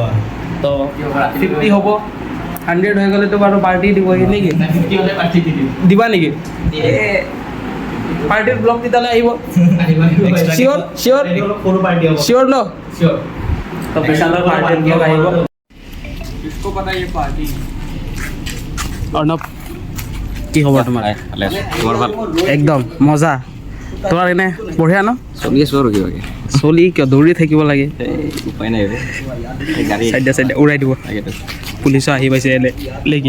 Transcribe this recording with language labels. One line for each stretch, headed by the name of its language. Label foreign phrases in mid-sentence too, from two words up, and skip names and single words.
Assamese: তো 50 হ'ব 100 হৈ গ'লেতো বাৰু পাৰ্টি দিবহি নেকি 50 হ'লে পাৰ্টি দি দিম দিবা নেকি পাৰ্টিৰ ব্লগ তেতিয়ালৈ আহিব চিয়'ৰ চিয়'ৰ সৰু পাৰ্টি হ'ব চিয়'ৰ ন চিয়'ৰ তো বিশালৰ পাৰ্টিৰ ব্লগ আহিব
Hindi: किसको पता ये पार्टी
Assamese: অৰ্ণৱ কি খবৰ তোমাৰ তোমাৰ ভাল একদম মজা তোমাৰ এনে বঢ়িয়া ন চলি আছোঁ আৰু কিবাকে চলি কিয় দৌৰি থাকিব লাগে উপায় নাই গাড়ী চাইডে উৰাই দিব তাকেতো পুলিচো আহি পাইছে এনে লেকি